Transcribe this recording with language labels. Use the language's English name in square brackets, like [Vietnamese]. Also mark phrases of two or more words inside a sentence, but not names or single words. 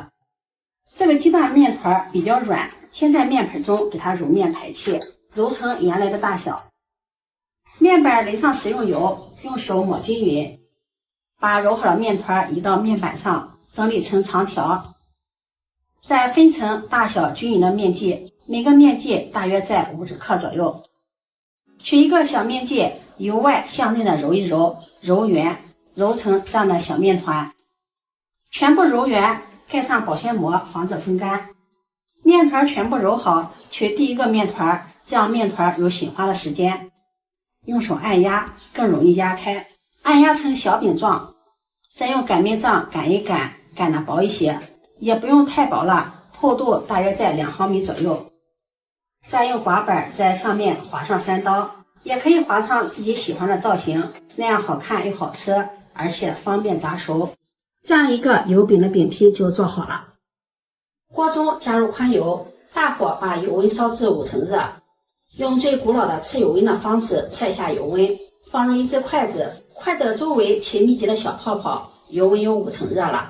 [Chinese] 這個雞蛋面團比較軟，先在面盆中給它揉面排氣，揉成原來的大小。面板淋上食用油，用手抹均匀，把揉好的面团移到面板上，整理成長條，再分成大小均匀的面劑，每個面劑大約在50克左右。取一個小面劑，由外向內的揉一揉，揉圓，揉成這樣的小面團。全部揉圓，蓋上保鮮膜，防止風乾。面團全部揉好，取第一個面團，這樣面團有醒發的時間。用手按壓，更容易壓開，按壓成小餅狀，再用擀面杖擀一擀，擀得薄一些，也不用太薄了，厚度大約在2毫米左右。再用刮板在上面劃上3刀，也可以劃上自己喜歡的造型，那樣好看又好吃，而且方便炸熟。這樣一個油餅的餅坯就做好了。鍋中加入寬油，大火把油溫燒至5成熱，用最古老的測油溫的方式測一下油溫，放入1隻筷子，筷子的周圍起密集的小泡泡， 油溫有5成熱了。